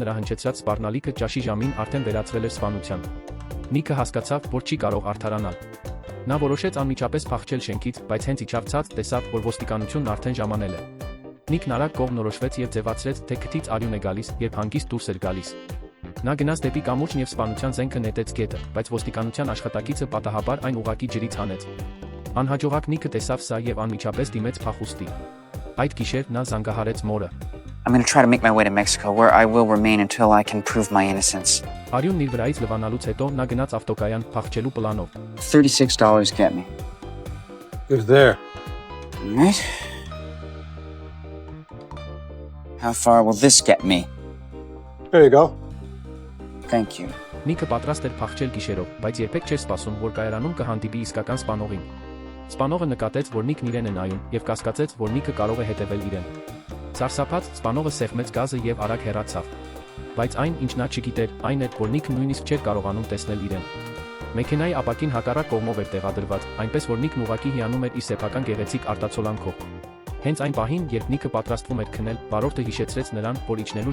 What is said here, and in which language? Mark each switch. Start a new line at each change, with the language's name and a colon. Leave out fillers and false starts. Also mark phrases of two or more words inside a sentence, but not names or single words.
Armenian: նրա հնչեցրած սպառնալիքը ճաշի ժամին արդեն վերածվել էր սպանության։ Նիկը հասկացավ, որ չի կարող արդարանալ։ Նա որոշեց անմիջապես փախչել շենքից, բայց հենց իջավ ցած, տեսավ, որ ոստիկանությունն արդեն ժամանել է։ Նիկն արագ կողմնորոշվեց եւ ձևացրեց, թե քթից արյուն է գալիս, երբ հանգիստ դուրս էր գալիս։ Նա գնաց դեպի կամուրջն եւ սպանության զենքը նետեց գետը, բայց ոստիկանության աշխատակիցը պատահաբար այն ուղակի ջրից հանեց։ Անհաջողակ Նիկը տեսավ սա եւ անմիջապես դիմեց փախուստի։ Այդ գիշեր նա զանգահարեց մորը։
English: I'm going to try to make my way to Mexico, where I will remain until I can prove my innocence.
Armenian: Արյունն իր վրայից լվանալուց հետո նա գնաց ավտոկայան փախչելու պլանով։
English: $36 get me. Who's there? Right? How far will this get me? There you go. Thank you.
Armenian: Նիկը պատրաստ էր փախչել գիշերով, բայց երբեք չէր սպասում, որ կայարանում կհանդիպի իսկական սպանողին։ Սպանողը նկատեց, որ Նիկն իրեն է նայում, եւ կասկածեց, որ Նիկը կարող է հետևել իրեն։ Սարսափած, սպանողը սեղմեց գազը եւ արագ հեռացավ։ Բայց այն, ինչ նա չգիտեր, այն էր, որ Նիկն նույնիսկ չէր կարողանում տեսնել իրեն։ Մեքենայի ապակին հակառակ կողմով էր տեղադրված, այնպես որ Նիկն ուղակի հիանում էր իր սեփական գեղեցիկ արտացոլանքով։ Հենց այն պահին, երբ Նիկը պատրաստվում էր քնել, վարորդը հիշեցրեց նրան, որ իջնելու